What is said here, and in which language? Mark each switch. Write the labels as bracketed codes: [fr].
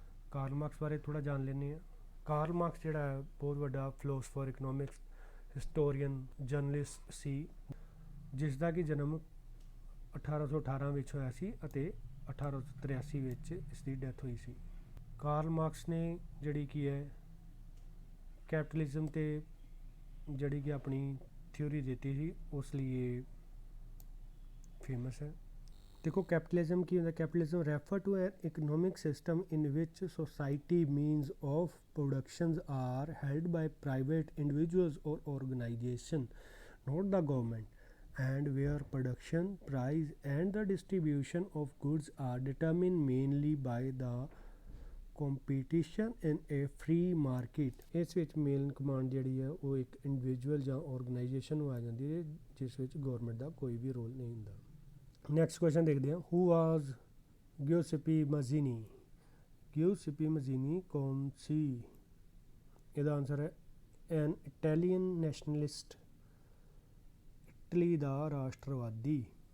[pa] Karl Marx ਬਾਰੇ ਥੋੜ੍ਹਾ ਜਾਣ ਲੈਂਦੇ ਹਾਂ। ਕਾਰਲ ਮਾਰਕਸ ਜਿਹੜਾ ਹੈ ਬਹੁਤ ਵੱਡਾ ਫਿਲੋਸਫਰ, ਇਕਨੋਮਿਕਸ, ਹਿਸਟੋਰੀਅਨ, ਜਰਨਲਿਸਟ ਸੀ, ਜਿਸ ਦਾ ਕਿ ਜਨਮ 1818 ਵਿੱਚ ਹੋਇਆ ਸੀ ਅਤੇ 1883 ਵਿੱਚ ਇਸ ਦੀ ਡੈਥ ਹੋਈ ਸੀ। ਕਾਰਲ ਮਾਰਕਸ ਨੇ ਜਿਹੜੀ ਕੀ ਹੈ ਕੈਪੀਟਲਿਜ਼ਮ 'ਤੇ ਜਿਹੜੀ ਕਿ ਆਪਣੀ ਥਿਊਰੀ ਦਿੱਤੀ ਸੀ, ਉਸ ਲਈ ਇਹ ਫੇਮਸ ਹੈ। ਦੇਖੋ ਕੈਪੀਟਲਿਜ਼ਮ ਕੀ ਹੁੰਦਾ? [en] Capitalism refer to an economic system in which society means of productions are held by private individuals or organization, not the government, and where production, price and the distribution of goods are determined mainly by the competition in a free market। [pa] ਇਸ ਵਿੱਚ main command ਜਿਹੜੀ ਹੈ ਉਹ ਇੱਕ individual ਜਾਂ organisation ਨੂੰ ਆ ਜਾਂਦੀ ਹੈ, ਜਿਸ ਵਿੱਚ ਗੌਰਮੈਂਟ ਦਾ ਕੋਈ ਵੀ ਰੋਲ ਨਹੀਂ ਹੁੰਦਾ। ਨੈਕਸਟ ਕੁਐਸਚਨ ਦੇਖਦੇ ਹਾਂ। [en] who was [pa] ਗਿਉਸੇਪੀ ਮਜ਼ੀਨੀ। ਗਿਉਸੇਪੀ ਮਜ਼ੀਨੀ ਕੌਣ ਸੀ? ਇਹਦਾ ਆਨਸਰ ਹੈ [en] an Italian nationalist, [pa] ਇਟਲੀ ਦਾ ਰਾਸ਼ਟਰਵਾਦੀ।